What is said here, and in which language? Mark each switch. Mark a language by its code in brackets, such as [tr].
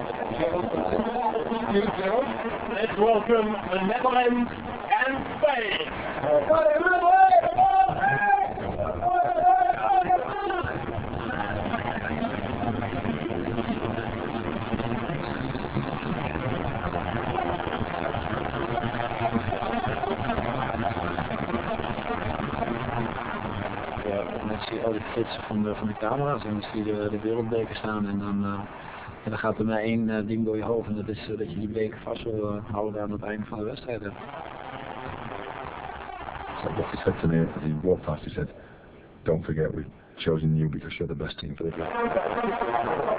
[en] Let's welcome the Netherlands and Spain. [nl] Dan zie je al die flitsen van de camera's en dan zie je de wereldbeker staan en dan gaat er maar één ding door je hoofd en dat is dat je die beker vast wil houden aan het einde van de wedstrijd. [en] So what he said to me as he walked past, he said, "Don't forget we've chosen you because you're the best team for the club."